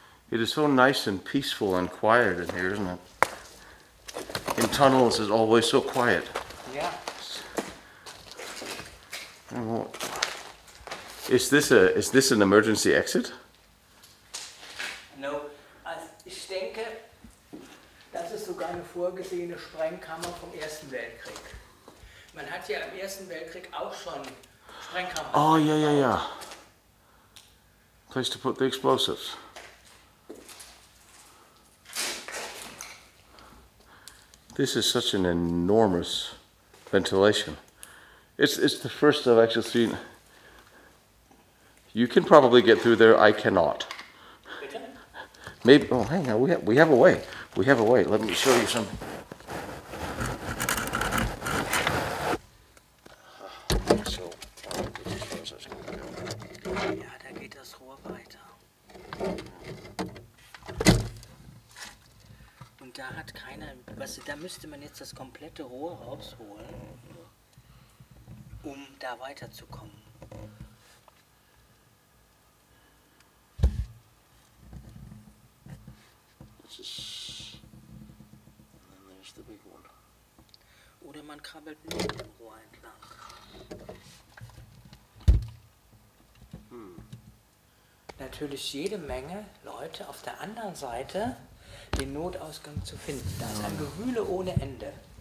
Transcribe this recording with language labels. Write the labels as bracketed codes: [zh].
[en] It is so nice and peaceful and quiet in here, isn't it? In tunnels, it's always so quiet. [de] Ja. [en] Is this an emergency exit? [de] No, also ich denke, das ist sogar eine vorgesehene Sprengkammer vom Ersten Weltkrieg. Man hat ja im Ersten Weltkrieg auch schon Sprengkammern. [en] Oh, yeah. Place to put the explosives. This is such an enormous ventilation. It's the first I've actually seen. You can probably get through there. I cannot. [de] Bitte? [en] Maybe. Oh, hang on. We have a way. We have a way. Let me show you something. So, this is where it's going to go. [de] Ja, da geht das Rohr weiter. Und da hat keiner, da müsste man jetzt das komplette Rohr rausholen, um da weiterzukommen. And then there's the big one. Oder man krabbelt nur dem Rohr entlang. Natürlich jede Menge Leute auf der anderen Seite den Notausgang zu finden. Da ist ein Gewühle ohne Ende.